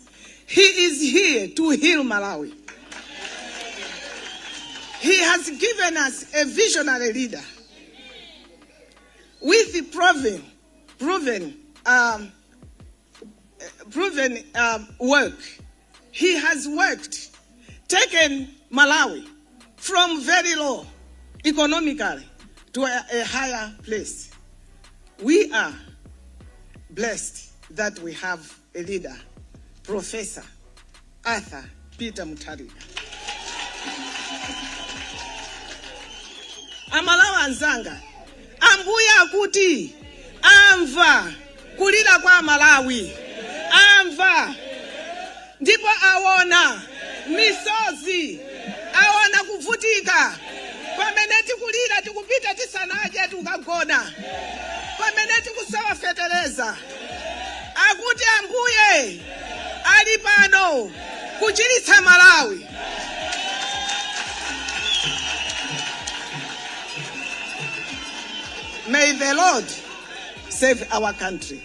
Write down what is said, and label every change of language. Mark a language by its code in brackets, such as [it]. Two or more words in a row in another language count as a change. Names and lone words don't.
[en] He is here to heal Malawi. He has given us a visionary leader with proven work. He has worked, taken Malawi from very low economically to a higher place. We are blessed that we have a leader, Professor Arthur Peter Mutharika. [ny] Amalawa anzanga, ambuya akuti, amva, kulira kwa Malawi, amva, ndipo awona, misozi, awona kuvutika, pamene tikulira tikupita tisanaje tukagona, pamene tikusawa fetereza, akuti ambuye, ali pano, kuchiritsa Malawi. [en] May the Lord save our country.